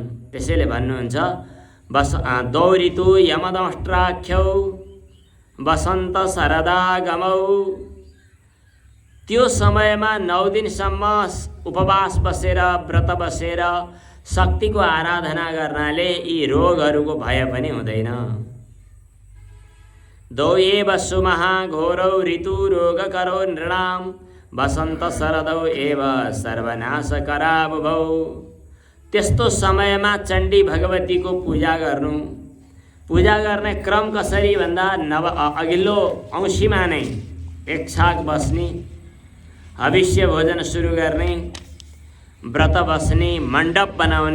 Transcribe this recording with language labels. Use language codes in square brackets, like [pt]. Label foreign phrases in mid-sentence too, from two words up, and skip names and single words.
[ne] त्यसैले भन्नुहुन्छ [sa] दौ ऋतु यमदष्ट्राख्यौ वसन्त शरदागमौ। [ne] त्यो समयमा 9 दिनसम्म उपवास बसेर व्रत बसेर शक्तिको आराधना गर्नाले यी रोगहरूको भय पनि हुँदैन। [sa] दौ एव सुमहाघोरौ ऋतु रोगकरो नृणां वसन्त शरदौ एव सर्वनाशकरा बुभौ। [ne] त्यस्तो समयमा चण्डी भगवतीको पूजा गर्नु। पूजा गर्ने क्रम कसरी भन्दा अघिल्लो औँसीमा नै एक छाक बस्ने, हविष्य भोजन सुरु गर्ने, व्रत बस्ने, मण्डप बनाउने।